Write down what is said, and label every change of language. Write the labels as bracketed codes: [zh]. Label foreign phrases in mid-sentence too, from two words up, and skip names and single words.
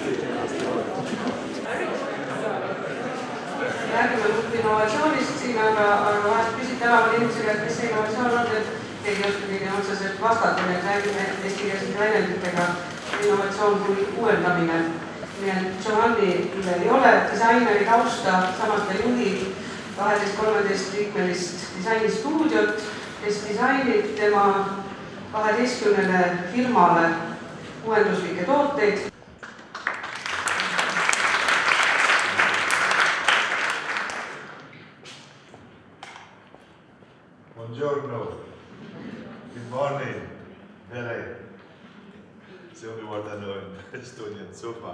[et] Räägime innovatsioonist siin, aga vahest küsid tänaval inimesega, et mis see innovatsioon on, et keegi oskab kõige otseselt vastata, et räägime eestikeelsete väljenditega innovatsioon kui uuendamine. Nii et Giovannil ei ole disaineri tausta, samas ta juhib 12-13 liikmelist disainistuudiot, kes disainib tema 12 firmale uuenduslikke tooteid. [en] Buongiorno, good morning, Vere. It's the only word I know in Estonian so far.